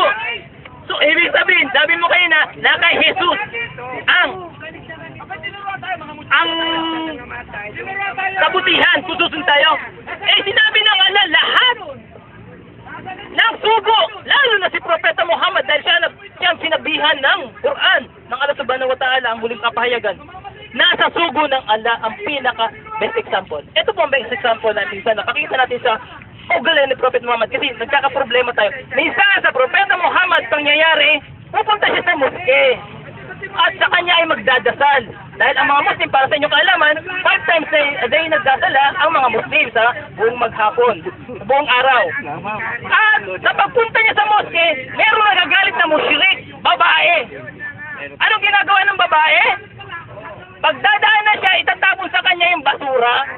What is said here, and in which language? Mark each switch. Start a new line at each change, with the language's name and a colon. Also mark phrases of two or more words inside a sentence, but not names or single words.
Filipino: So, ibig sabihin, sabi mo kayo na kay Jesus, ang kabutihan, sususun tayo. Eh, sinabi ng Allah, lahat ng sugo, lalo na si Propeta Muhammad, dahil siyang sinabihan ng Quran, ng Allah
Arabic: سبحانه وتعالى,
Filipino: ang huling kapahayagan. Nasa sugo ng Allah ang pinaka
English: best example.
Filipino: Ito po ang
English: best example
Filipino: natin sana. Pakita natin sa ugali ni Prophet Muhammad kasi nagkakaproblema tayo. Minsan sa Propeta Muhammad pangyayari, pupunta siya sa moske. At sa kanya ay magdadasal. Dahil ang mga Muslim, para sa inyong kaalaman,
English: 5 times a day
Filipino: nagdasala ang mga Muslim sa buong maghapon, buong araw. At sa pagpunta niya sa moske, merong nagagalit na musyrik, babae. Anong ginagawa ng babae? Pagdadaan na siya, itatapon sa kanya yung basura.